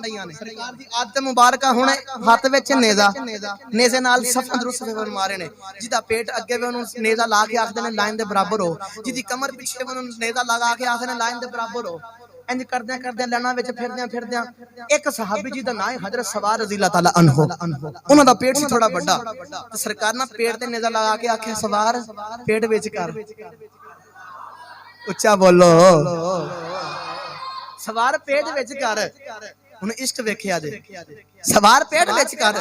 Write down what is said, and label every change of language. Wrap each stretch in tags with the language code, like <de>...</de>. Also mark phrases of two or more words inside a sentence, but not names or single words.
<pa>سرکار دی عادت مبارک ہن ہتھ وچ نیزہ، نیزے نال صفاں درست فرمارے نے. جیہدا پیٹ اگے وے اوہنوں نیزہ لا کے آکھدے نے لائن دے برابر ہو، جیہدی کمر پچھے وے اوہنوں نیزہ لگا کے آکھدے نے لائن دے برابر ہو. اینج کردے کردے لائناں وچ پھردے اک صحابی جی دا نام ہے حضرت سوار</pa> <ar>رضي الله تعالى عنه,</ar> <pa>انہاں دا پیٹ سی تھوڑا وڈا، تے سرکار نے پیٹ تے نیزہ لگا کے آکھے سوار پیٹ وچ کر، اچا بولو سوار پیٹ وچ کر. ہن عشق ویکھیا جے، سوار پیٹ وچ کر.</pa>